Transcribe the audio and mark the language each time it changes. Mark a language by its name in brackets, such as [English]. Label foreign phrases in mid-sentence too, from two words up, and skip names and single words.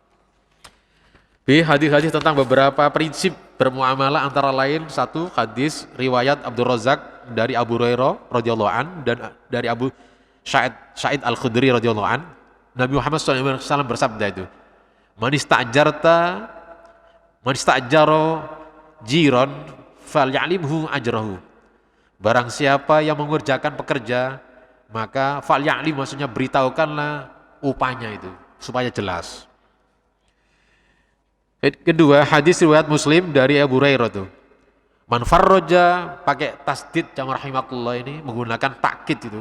[Indonesian] B. Hadis-hadis tentang beberapa prinsip bermuamalah, antara lain 1. Hadis riwayat Abdul Razak dari Abu Hurairah [Arabic] رضي الله عن, [Indonesian] dan dari Abu Sa'id Al-Khudri [Arabic] رضي الله عن. [Indonesian] Nabi Muhammad SAW bersabda itu, [Arabic] من استأجر أجيرا فليعلمه أجره. [Indonesian] Barang siapa yang mengerjakan pekerja, maka falyalim maksudnya beritahukanlah upahnya itu supaya jelas. Kedua, hadis riwayat Muslim dari Abu Hurairah tuh. [Arabic] من فرج [Indonesian] pakai tasdid jama rahimakumullah ini menggunakan takkid itu.